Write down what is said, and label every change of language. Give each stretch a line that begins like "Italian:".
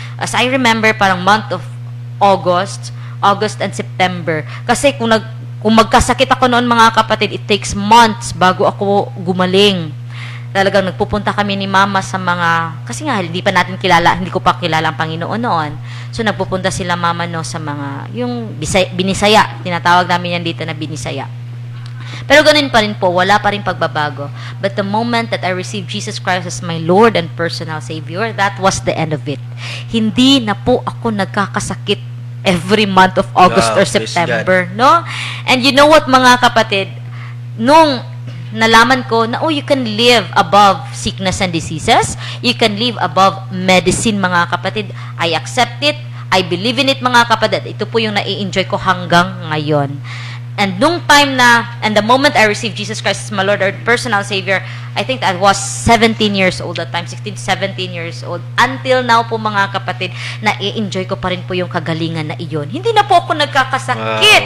English: As I remember, parang month of August and September.
Filipino: Kasi kung magkasakit ako noon, mga kapatid,
English: it takes months
Filipino: bago ako gumaling. Talagang nagpupunta kami ni Mama sa kasi nga hindi ko pa kilala ang Panginoon noon. So nagpupunta sila Mama sa mga yung binisaya, tinatawag namin yan dito na binisaya. Pero ganun pa rin po, wala pa rin pagbabago.
English: But the moment that I received Jesus Christ as my Lord and personal Savior, that was the end of it.
Filipino: Hindi na po ako nagkakasakit every month of August or September, no?
English: And you know what, mga kapatid,
Filipino: nung nalaman ko na,
English: you can live above sickness and diseases, you can live above medicine,
Filipino: mga kapatid,
English: I accept it, I believe in it, mga kapatid.
Filipino: Ito po yung nai-enjoy ko hanggang ngayon.
English: And nung time and the moment I received Jesus Christ as my Lord and personal Savior, I think I was 17 years old that time, 16 to 17 years old.
Filipino: Until now po, mga kapatid, na-enjoy ko pa rin po yung kagalingan na iyon. Hindi na po ako nagkakasakit.